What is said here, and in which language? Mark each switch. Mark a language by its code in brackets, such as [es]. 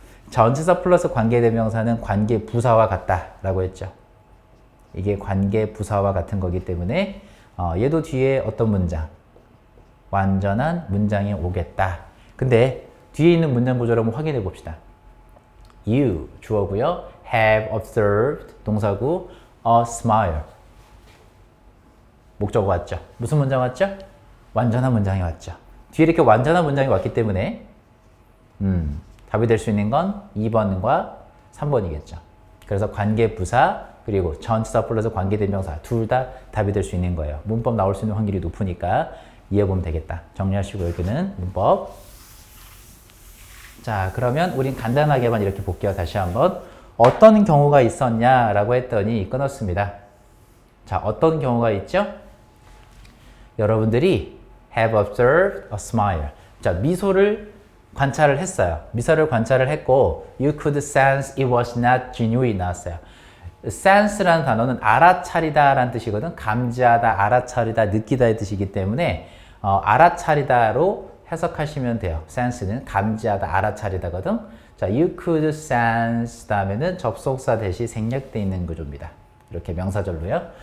[ko] 전치사 플러스 관계대명사는 관계부사와 같다라고 했죠. 이게 관계부사와 같은 거기 때문에 얘도 뒤에 어떤 문장? 완전한 문장이 오겠다. 근데 뒤에 있는 문장 구조를 한번 확인해 봅시다. You 주어고요. [en] have observed 동사고 a smile [ko] 목적어 왔죠. 무슨 문장 왔죠? 완전한 문장이 왔죠. 뒤에 이렇게 완전한 문장이 왔기 때문에 답이 될 수 있는 건 2번과 3번이겠죠. 그래서 관계부사 그리고 전치사 플러스 관계대명사 둘 다 답이 될 수 있는 거예요. 문법 나올 수 있는 확률이 높으니까 이해해보면 되겠다. 정리하시고 여기는 문법. 자, 그러면 우린 간단하게만 이렇게 볼게요. 다시 한번. 어떤 경우가 있었냐라고 했더니 끊었습니다. 자, 어떤 경우가 있죠? 여러분들이 [en] have observed a smile. [ko] 자, 미소를 관찰을 했어요. 미소를 관찰을 했고 [en] you could sense it was not genuine [ko] 나왔어요. sense라는 단어는 알아차리다 라는 뜻이거든. 감지하다, 알아차리다, 느끼다의 뜻이기 때문에 알아차리다로 해석하시면 돼요. sense는 감지하다, 알아차리다거든. 자, [en] you could sense [ko] 다음에는 접속사 대시 생략되어 있는 구조입니다. 이렇게 명사절로요.